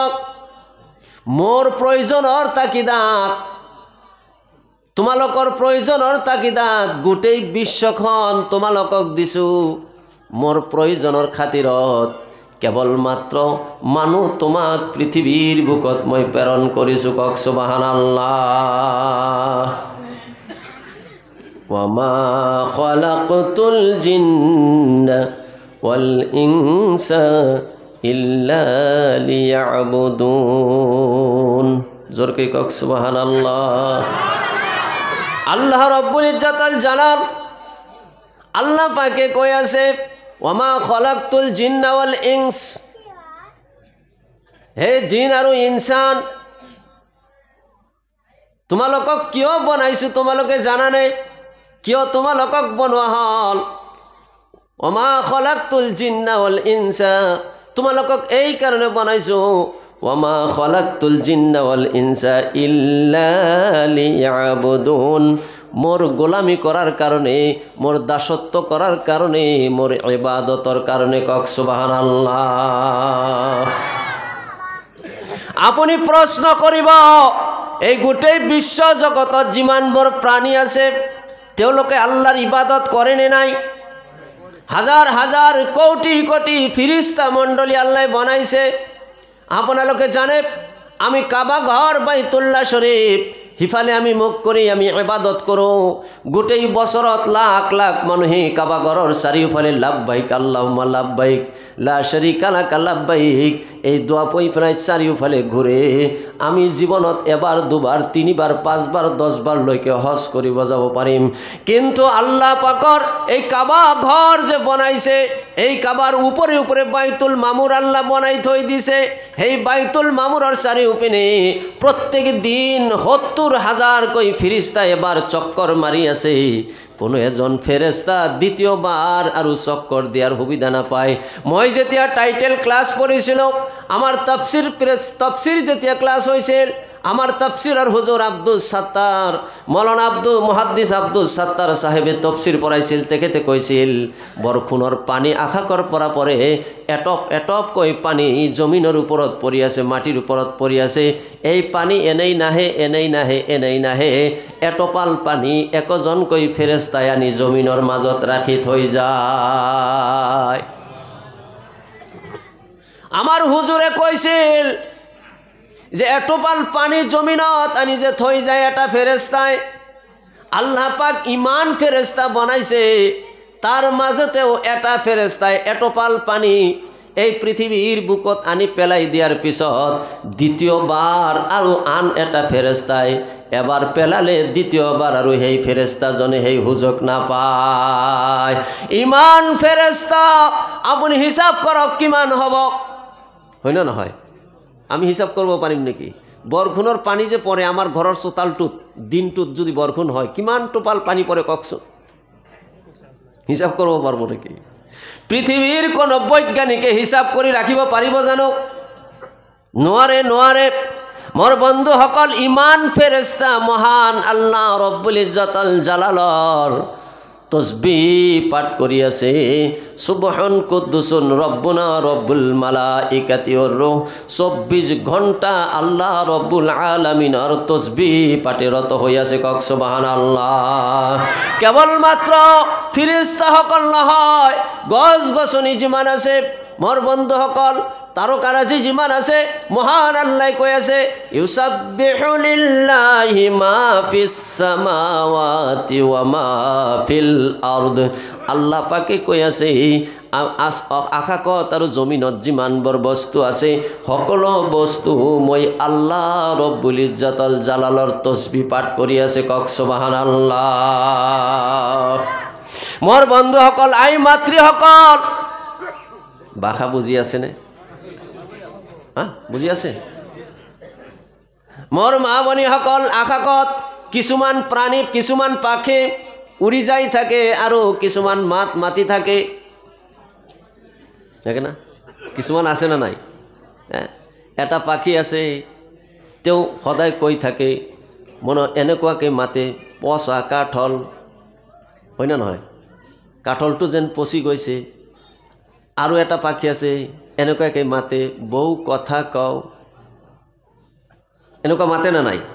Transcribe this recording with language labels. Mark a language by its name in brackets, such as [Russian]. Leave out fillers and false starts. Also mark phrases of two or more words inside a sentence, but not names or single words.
[Assamese] মোৰ প্ৰয়োজনৰ তাগিদাত, তোমালোকৰ প্ৰয়োজনৰ তাগিদাত গোটেই বিশ্বখন তোমালোকক দিছোঁ। মোৰ প্ৰয়োজনৰ খাতিৰত কেৱল মাত্ৰ মানুহ তোমাক পৃথিৱীৰ বুকত মই প্ৰেৰণ কৰিছোঁ। কওক সুবহানাল্লাহ। [Arabic] وما خلقت الجن والإنس إلا ليعبدون. [Assamese] জোরকে কওক সুবহানাল্লাহ। আল্লাহ রব্বুল ইজ্জাতুল জালাল আল্লাহ পাকে কই আছে, [Arabic] وما خلقت الجن والإنس, [Assamese] হে জিন আৰু ইনসান, তোমালোকক কিয় বনাইছোঁ তোমালোকে জানানে? কিয় তোমালোকক বনোৱা হল? [Arabic] وما خلقت الجن والإنس, [Assamese] তোমালোকক এই কাৰণে বনাইছোঁ। [Arabic] وما خلقت الجن والإنس إلا ليعبدون, [Assamese] মোর গোলামি করার কারণে, মোর দাসত্ব করার কারণে, মোর ইবাদতর কারণে। কক সুবহানাল্লাহ। আপুনি প্ৰশ্ন কৰিব, এই গোটেই বিশ্ব জগতত যিমানবোৰ প্ৰাণী আছে তেওঁলোকে আল্লাহৰ ইবাদত কৰে নে নাই? হাজাৰ হাজাৰ কোটি কোটি ফিৰিস্তা মণ্ডলী আল্লাহ বনাইছে। আপোনালোকে জানে আমি কাবা ঘৰ বাইতুল্লাহ শৰীফ সিফালে আমি মুখ কৰি আমি ইবাদত কৰোঁ। গোটেই বছৰত লাখ লাখ মানুহে কাবা ঘৰৰ চাৰিওফালে [Arabic] لبيك اللهم لبيك لا شريك لك لبيك [Assamese] এই দোয়া পই প্রায় চাৰিওফালে ঘূৰে। আমি জীৱনত এবাৰ দুবাৰ তিনিবাৰ পাঁচবাৰ 10 বাৰ লৈকে হজ কৰিব যাব পাৰিম, কিন্তু আল্লাহ পাকৰ এই কাবা ঘৰ যে বনাইছে, এই কাবার উপরে উপরে বাইতুল মামুর আল্লাহ বনাই থই দিছে। এই বাইতুল মামুরের চারিওপিনে প্রত্যেক দিন 70,000 কই ফিরিস্তা এবার চক্কর মারি আছে। কোনো এজন ফেরেস্তা দ্বিতীয়বার আর চক্কর দেওয়ার সুবিধা না পায়। মই যেতিয়া টাইটেল ক্লাস পড়িছিল, আমার তফসির যেতিয়া ক্লাস হয়েছিল, আমার তফসিরের হুজুর আব্দুল সাত্তার, মৌলানা মুহাদ্দিস আব্দুল সাত্তার সাহেবে তফসির পড়াইছিল। তেখেতে কৈছিল বরখুণর পানী আকাশৰ পৰা পৰে, এটপ এটপ কৈ পানী জমিনৰ ওপৰত পৰি আছে, মাটিৰ ওপৰত পৰি আছে। এই পানী এনেই নাহে এনেই নাহে এনেই নাহে, এটপাল পানী একজনকৈ ফেৰেস্তাই আনি জমিনৰ মাজত ৰাখি থৈ যায়। আমার হুজুরে কৈছিল যে এটপাল পানি জমিনত আনি যে থই যায় এটা ফেরেস্তায়, আল্লাহ পাক ইমান ফেরেস্তা বনাইছে, তার মাঝেতেও এটা ফেরেস্তায় এটপাল পানি এই পৃথিবীর বুকত আনি পেলাই দিয়ার পিছত দ্বিতীয়বার আৰু আন এটা ফেরেস্তায় এবার পেলালে দ্বিতীয়বার আৰু সেই ফেরেস্তাজনে সেই সুযোগ নাপায়। ইমান ফেরেস্তা আপুনি হিসাব কৰক কিমান হ'ব, হয় না নহয়? আমি হিসাব করব পারিম নাকি? বরখুণর পানি যে পড়ে আমার ঘরের চোতালটুত দিনটুত যদি বরখুণ হয় কিমান টোপাল পানি পড়ে ককছো, হিসাব করব পারবো নাকি? পৃথিবীর কোন বৈজ্ঞানিকে হিসাব করে রাখিব পারিব জানো? নোয়ারে নোয়ারে। মোর বন্ধু সকল ইমান ফেরেস্তা মহান আল্লাহ রব্বুল ইজ্জতুল জালালর তসবিহ পাঠ করি আছে। [Arabic] سبحان قدوس ربنا رب الملائكة والروح. [Assamese] 24 ঘন্টা আল্লাহ রব্বুল আলামিনের তসবিহ পাঠে রত হই আছে। কক সুবহানাল্লাহ। কেবলমাত্র ফেরেশতা সকল নহয়, গছ গছনি যিমান আছে মোর বন্ধু সকল, তারকারাজি যিমান আছে, [Arabic] মহান আল্লাহ কই আছে يسبح لله ما في السماوات وما في الأرض. [Assamese] আল্লাহ পাকে কই আছে আকাশত আৰু জমিনত যিমানবোৰ বস্তু আছে সকলো বস্তু মই আল্লাহ ৰব্বুল ইজ্জতুল জালালৰ তসবিহ পাঠ কৰি আছে। কক সুবহানাল্লাহ। মোর বন্ধু সকল, আই মাতৃসকল, ভাষা বুঝি আছে নে? বুঝি আছে? মোর মা বনি সকল, আকাশত কিছুমান প্ৰাণী কিছুমান পাখি উড়ি যাই থাকে, আরও কিছুমান মাতি থাকে, দেখে না কিছুমান আছে না নাই? হ্যাঁ, এটা পাখি আছে তেও সদায় কৈ থাকে মনে এনেকুৱাকৈ মাতে, পচা কাঠল হয় না নহয়? কাঠলটো যেন পচি গৈছে। আৰু এটা পাখি আছে এনেকুৱাকৈ মাতে, বৌ কথা কওঁ, এনেকুৱা মাতে না নাই?